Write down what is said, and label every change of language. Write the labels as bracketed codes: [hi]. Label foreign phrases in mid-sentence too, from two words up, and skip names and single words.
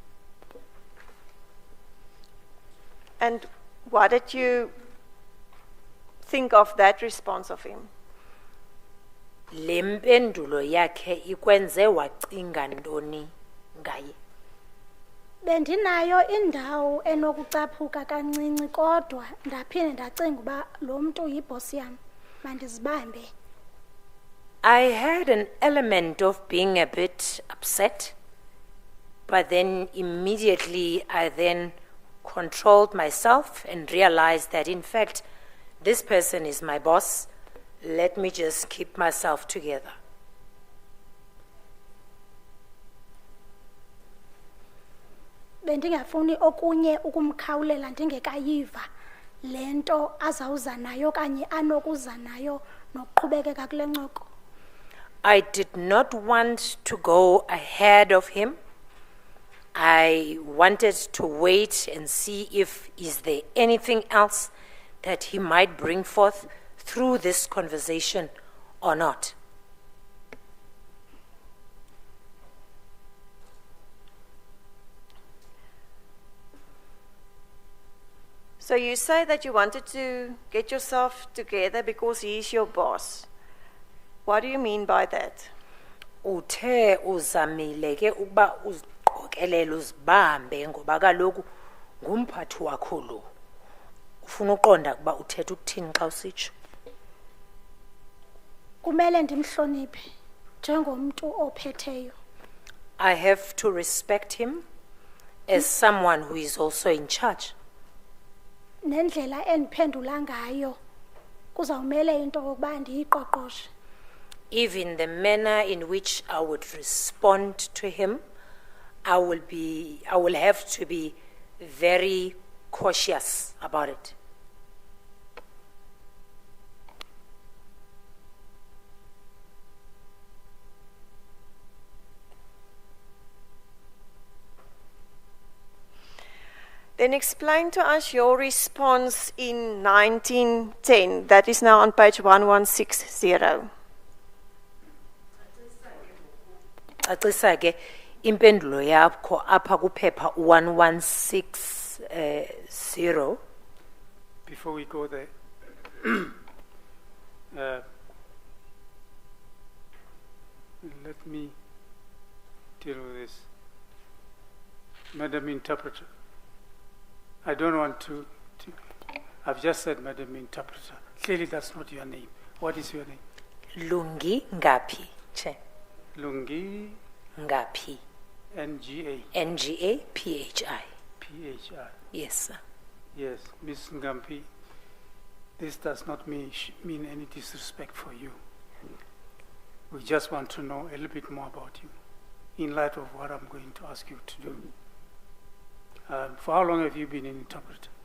[en] And what did you think of that response of him? [xh] Le mpendulo yakhe ikwenze wacinga ntoni ngaye. Bendinayo indawo enokucaphuka kancinci kodwa ndaphinde ndacinga uba lo mntu yibhosi yam mandizibambe. [en] I had an element of being a bit upset, but then immediately I then controlled myself and realized that in fact this person is my boss. Let me just keep myself together. [xh] Bendingafuni okunye ukumkhawulela ndingekayiva lento azawuza nayo kanye anokuza nayo nokuqhubekeka kule ncoko. [en] I did not want to go ahead of him. I wanted to wait and see if is there anything else that he might bring forth through this conversation or not. So you say that you wanted to get yourself together because he is your boss. What do you mean by that? [xh] Uthe uzamile ke ukuba uziqokelele uzibambe ngoba kaloku ngumphathi wakho lo. Ufuna uqonda ukuba uthetha ukuthini xa usitsho. Kumele ndimhloniphe njengomntu ophetheyo. [en] I have to respect him as someone who is also in charge. [xh] Nendlela endiphendula ngayo kuzawumele into kokuba ndiyiqoqoshe. [en] Even the manner in which I would respond to him, I will have to be very cautious about it. Then explain to us your response in 1910. That is now on page 1160. [xh] Cacisa ke impendulo yakho apha kuphepha 1160. [en] Before we go there, let me deal with this. Madam Interpreter, I don't want to I've just said Madam Interpreter. Clearly that's not your name. What is your name? Lungi ngapi? Che. Lungi Ngapi. NGA. NGA PHI. PHI. Yes, sir. Yes, Ms. Ngampi, this does not mean any disrespect for you. We just want to know a little bit more about you in light of what I'm going to ask you to do. For how long have you been an interpreter?